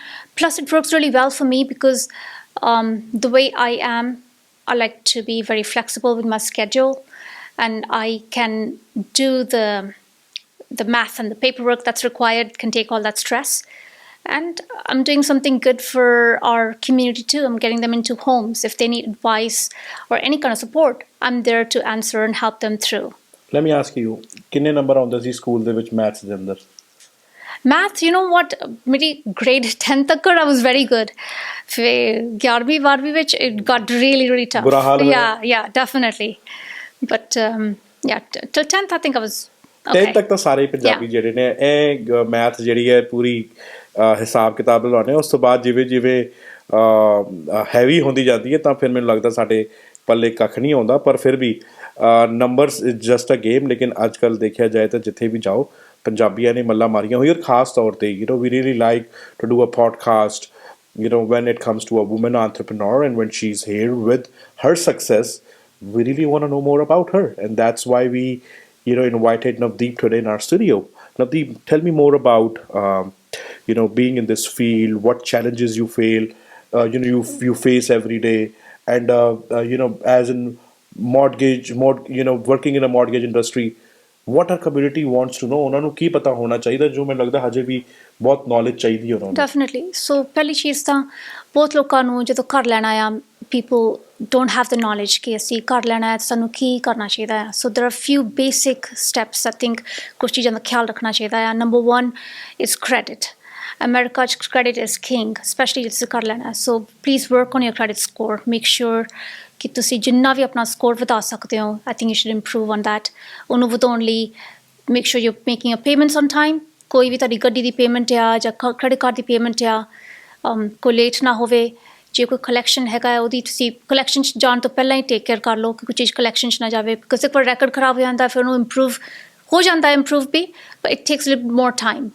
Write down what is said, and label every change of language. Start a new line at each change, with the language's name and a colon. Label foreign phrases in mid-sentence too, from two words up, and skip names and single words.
English: Plus, it works really well for me because the way I am, I like to be very flexible with my schedule, and I can do the math and the paperwork that's required, can take all that stress. And I'm doing something good for our community too. I'm getting them into homes. If they need advice or any kind of support, I'm there to answer and help them through. Let me ask you,
Punjabi: ਕਿੰਨੇ ਨੰਬਰ ਆਉਂਦੇ ਸੀ ਸਕੂਲ ਦੇ ਵਿੱਚ ਮੈਥਸ ਦੇ ਅੰਦਰ?
English: Math, you know what? मेरी grade 10 तक I was very good. फिर 11वीं 12वीं which it got really really tough.
Punjabi: ਬੁਰਾ ਹਾਲ ਹੋਇਆ?
English: Yeah, definitely. But yeah, till 10th I think I was 10 okay.
Punjabi: ਤੱਕ ਤਾਂ ਸਾਰੇ ਪੰਜਾਬੀ
English: Yeah.
Punjabi: ਜਿਹੜੇ ਨੇ ਇਹ ਮੈਥ ਜਿਹੜੀ ਹੈ ਪੂਰੀ ਹਿਸਾਬ ਕਿਤਾਬ ਲਾਉਂਦੇ ਉਸ ਤੋਂ ਬਾਅਦ ਜਿਵੇਂ ਜਿਵੇਂ ਹੈਵੀ ਹੁੰਦੀ ਜਾਂਦੀ ਹੈ ਤਾਂ ਫਿਰ ਮੈਨੂੰ ਲੱਗਦਾ ਸਾਡੇ ਪੱਲੇ ਕੱਖ ਨਹੀਂ ਆਉਂਦਾ ਪਰ ਫਿਰ ਵੀ
English: numbers is just a game
Punjabi: ਲੇਕਿਨ ਅੱਜ ਕੱਲ੍ਹ ਦੇਖਿਆ ਜਾਏ ਤਾਂ ਜਿੱਥੇ ਵੀ ਜਾਓ ਪੰਜਾਬੀਆਂ ਨੇ ਮੱਲਾਂ ਮਾਰੀਆਂ ਹੋਈ ਔਰ ਖਾਸ ਤੌਰ ਤੇ
English: we really like to do a podcast when it comes to a woman entrepreneur and when she's here with her success we really want to know more about her and that's why we invited Navdeep today in our studio. Navdeep, tell me more about being in this field, what challenges you you face every day, and as in working in a mortgage industry, what our community wants to know.
Punjabi: ਉਹਨਾਂ ਨੂੰ ਕੀ ਪਤਾ ਹੋਣਾ ਚਾਹੀਦਾ ਜੋ ਮੈਨੂੰ ਲੱਗਦਾ ਹਜੇ ਵੀ ਬਹੁਤ ਨੌਲੇਜ ਚਾਹੀਦੀ ਉਹਨਾਂ ਨੂੰ. Definitely. So ਪਹਿਲੀ ਚੀਜ਼ ਤਾਂ ਬਹੁਤ ਲੋਕਾਂ ਨੂੰ ਜਦੋਂ ਘਰ ਲੈਣਾ ਆ
English: people don't have the knowledge
Punjabi: ਕਿ ਅਸੀਂ ਘਰ ਲੈਣਾ ਹੈ ਸਾਨੂੰ ਕੀ ਕਰਨਾ ਚਾਹੀਦਾ ਹੈ.
English: So there are few basic steps I think
Punjabi: ਕੁਝ ਚੀਜ਼ਾਂ ਦਾ ਖਿਆਲ ਰੱਖਣਾ ਚਾਹੀਦਾ ਹੈ.
English: Number 1 is credit. America credit is king, especially
Punjabi: ਜੇ ਤੁਸੀਂ ਘਰ ਲੈਣਾ ਹੈ.
English: So please work on your credit score. Make sure
Punjabi: ਕਿ ਤੁਸੀਂ ਜਿੰਨਾ ਵੀ ਆਪਣਾ ਸਕੋਰ ਵਧਾ ਸਕਦੇ ਹੋ
English: I think you should improve on that.
Punjabi: ਉਹਨੂੰ ਵਧਾਉਣ ਲਈ
English: make sure you're making your payments on time.
Punjabi: ਕੋਈ ਵੀ ਤੁਹਾਡੀ ਗੱਡੀ ਦੀ ਪੇਮੈਂਟ ਆ ਜਾਂ
English: credit card
Punjabi: ਦੀ ਪੇਮੈਂਟ ਆ ਕੋਈ ਲੇਟ ਨਾ ਹੋਵੇ. ਜੇ ਕੋਈ ਕਲੈਕਸ਼ਨ ਹੈਗਾ ਹੈ ਉਹਦੀ ਤੁਸੀਂ ਕਲੈਕਸ਼ਨ 'ਚ ਜਾਣ ਤੋਂ ਪਹਿਲਾਂ ਹੀ
English: take care
Punjabi: ਕਰ ਲਓ ਕਿ ਕੋਈ ਚੀਜ਼ ਕਲੈਕਸ਼ਨ 'ਚ ਨਾ ਜਾਵੇ ਬਿਕੋਜ਼ ਇੱਕ ਵਾਰ ਰੈਕਡ ਖਰਾਬ ਹੋ ਜਾਂਦਾ ਫਿਰ ਉਹਨੂੰ ਇੰਪਰੂਵ ਹੋ ਜਾਂਦਾ ਇੰਪਰੂਵ ਵੀ
English: but it takes little more time.